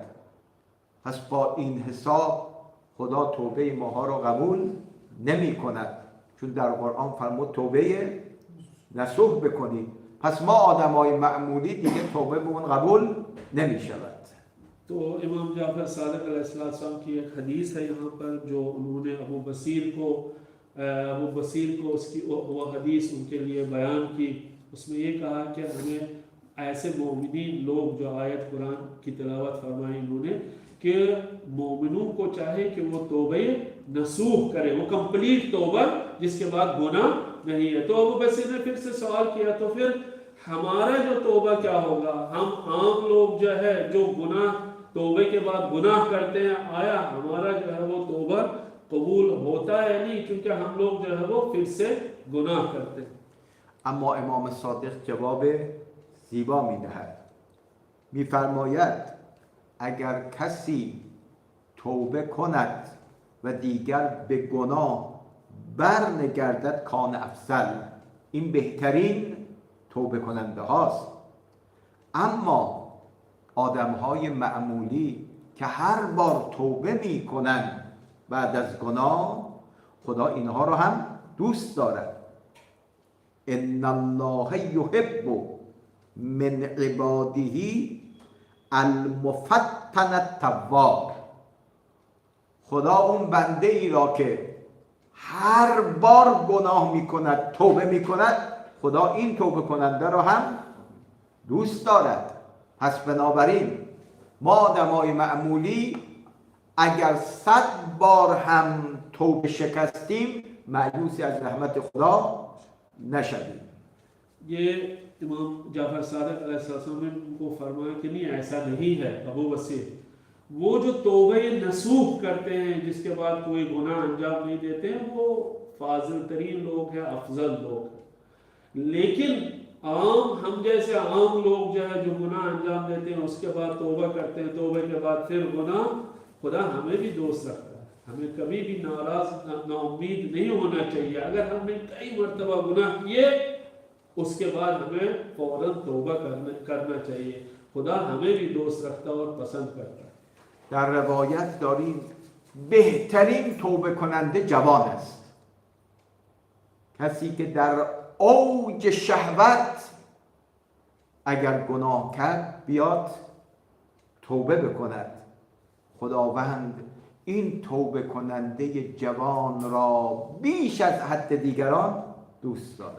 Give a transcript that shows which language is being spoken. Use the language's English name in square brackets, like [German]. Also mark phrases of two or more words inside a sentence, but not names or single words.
[Persian] پس با این حساب خدا توبه ماها را قبول نمی کند، چون در قرآن فرمود توبه نصوح بکنید. پس ما آدمای معمولی دیگه توبه به اون قبول نمی شود. [Hindi] तो इमाम जाफर सादिक अलैहिस्सलाम की एक हदीस है यहाँ पर जो उन्होंने अबू बसीर को उसकी वो हदीस उनके लिए बयान की. उसमें ये कहा कि हमें ऐसे मोमिनीन लोग जो आयत कुरान की तिलावत फरमाई उन्होंने कि मोमिनों को चाहे कि वो तौबे नसूह करे, वो कंप्लीट तौबा जिसके बाद गुनाह नहीं है. तो अबू बसीर ने फिर से सवाल किया तो फिर हमारा जो तौबा क्या होगा? हम आम लोग जो है जो गुनाह तौबे के बाद गुनाह करते हैं, आया हमारा जो है वो तौबा कबूल होता है नहीं, क्योंकि हम लोग जो है वो फिर से गुनाह करते हैं. [Persian] اما امام صادق جواب زیبا میدهد، میفرماید اگر کسی توبه کند و دیگر به گناه برنگردد [Arabic] کان افضل، [Persian] این بهترین توبه کننده هاست. اما آدم های معمولی که هر بار توبه می کنند بعد از گناه، خدا اینها رو هم دوست دارد. [Arabic] ان الله یحب من عباده المفتن التواب. [Persian] خدا اون بنده ای را که هر بار گناه می کند توبه می کند، خدا این توبه کننده را هم دوست دارد. پس بنابراین ما آدمای معمولی اگر 100 بار هم توبه شکستیم مایوسی از رحمت خدا نشویم. [Hindi] ये इमाम जाफर सादिक अलैहिस्सलाम ने उनको फरमाया कि नहीं ऐसा नहीं है अबू बसीर. वो जो तौबे नसूह करते हैं जिसके बाद कोई गुनाह अंजाम नहीं देते हैं वो फाजिल तरीन लोग हैं, अफजल लोग हैं. लेकिन आम हम जैसे आम लोग जो है जो गुनाह अंजाम देते हैं उसके बाद तौबा करते हैं, तौबे के बाद फिर गुनाह, खुदा हमें भी दोस्त रखता है. हमें कभी भी नाराज नाउम्मीद नहीं होना चाहिए. अगर हमने कई मरतबा गुनाह किए उसके बाद हमें फौरन तौबा करना चाहिए. खुदा हमें भी दोस्त रखता और पसंद करता है. [Persian] در روایت داریم بهترین توبه کننده جوان است، کسی که در اوج شهوت اگر گناه کرد بیاد توبه بکند خداوند این توبه کننده جوان را بیش از حد دیگران دوست دارد.